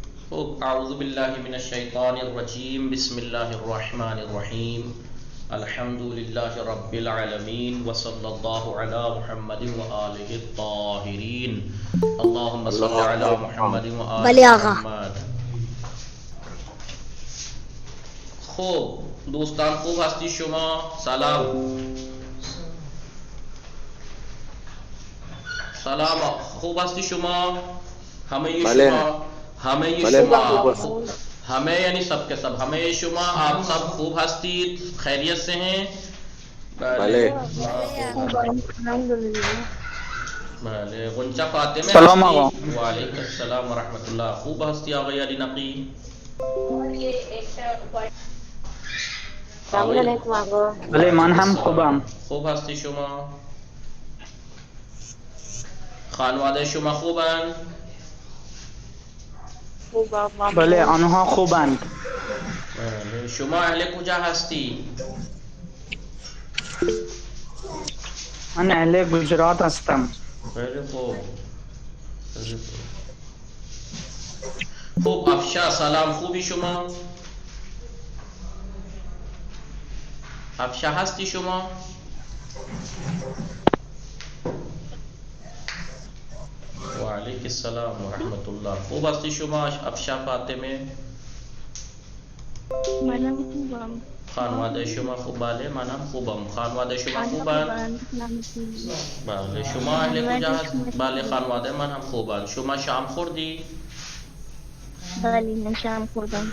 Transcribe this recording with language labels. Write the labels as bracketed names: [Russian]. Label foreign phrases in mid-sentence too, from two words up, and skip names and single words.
[Arabic] اعوذ باللہ من الشیطان الرجیم بسم اللہ الرحمن الرحیم الحمد للہ رب العالمین وصلی اللہ علی محمد وآلہ الطاہرین اللہم صلی علی محمد وآل محمد. [Persian] خوب دوستان، خوب هستی شما؟ سلام خوب هستی شما؟ [Urdu] ہمیں یعنی سب کے سب، ہمیں شما آپ سب [Persian] خوب ہستید، [Urdu] خیریت سے ہیں؟ [Persian] بلے غنچہ فاطمہ ہستی؟ [Arabic] وعلیکم السلام ورحمۃ اللہ. [Persian] خوب ہستی آغای علی نقی؟ بله من هم خوبم. خوب هستی شما؟ خانواده شما خوبن؟ بله آنها خوبند. شما اهل کجا هستی؟ من اهل گجرات هستم. خیلی خوب. خوب افشا سلام، خوبی شما؟ افشا هستی شما؟ [Arabic] وعلیکم السلام ورحمۃ اللہ. [Persian] خوب هستی شما افشا فاطمه؟ منم خوبم. خانواده شما خوب؟ بله منم خوبم. خانواده شما خوبن؟ بله. شما اهل کجا هست؟ بله خانواده من هم خوبن. شما شام خوردی؟ بله من شام خوردم.